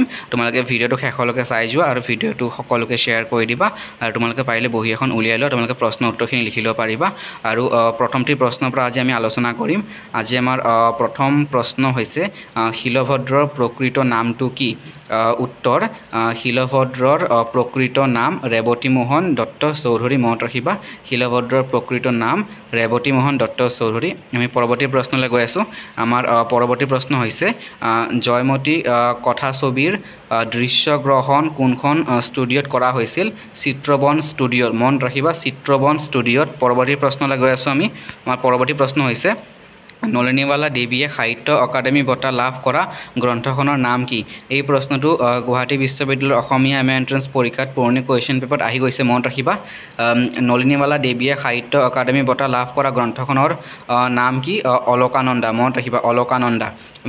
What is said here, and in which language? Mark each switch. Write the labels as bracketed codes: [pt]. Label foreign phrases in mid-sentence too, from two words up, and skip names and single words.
[as] তোমালোকে ভিডিওটো শেষলৈকে চাই যোৱা আৰু ভিডিওটো সকলোকে শেয়াৰ কৰি দিবা আৰু তোমালোকে পাৰিলে বহি এখন উলিয়াই লোৱা তোমালোকে প্ৰশ্ন উত্তৰখিনি লিখি ল'ব পাৰিবা আৰু প্ৰথমটি প্ৰশ্নৰ পৰা আজি আমি আলোচনা কৰিম আজি আমাৰ প্ৰথম প্ৰশ্ন হৈছে শিলভদ্ৰৰ প্ৰকৃত নামটো কি उत्तर শিলভদ্ৰৰ প্ৰকৃত নাম ৰেৱতী মোহন দত্ত চৌধুৰী मনত ৰাখিবা শিলভদ্ৰৰ প্ৰকৃত নাম ৰেৱতী মোহন দত্ত চৌধুৰী আমি পৰৱৰ্তী প্ৰশ্নলৈ গৈ আছো আমাৰ পৰৱৰ্তী প্ৰশ্ন হৈছে জয়মতী কথাছবিৰ দৃশ্যগ্ৰহণ কোনখন ষ্টুডিঅ'ত কৰা হৈছিল চিত্ৰবন ষ্টুডিঅ'ত মনত ৰাখিবা চিত্ৰবন ষ্টুডিঅ'ত পৰৱৰ্তী প্ৰশ্নলৈ গৈ আছো আমি আমাৰ পৰৱৰ্তী প্ৰশ্ন হৈছে নলিনীবালা দেৱীয়ে সাহিত্য অকাডেমি বঁটা লাভ কৰা গ্ৰন্থখনৰ নাম কি এই প্ৰশ্নটো গুৱাহাটী বিশ্ববিদ্যালয়ৰ অসমীয়া [en] MA entrance [as] পৰীক্ষাত পুৰণি [en] question paper [as] আহি গৈছে মনত ৰাখিবা নলিনীবালা দেৱীয়ে সাহিত্য অকাডেমি বঁটা লাভ কৰা গ্ৰন্থখনৰ নাম কি অলকানন্দা মনত ৰাখিবা অলকানন্দা আমি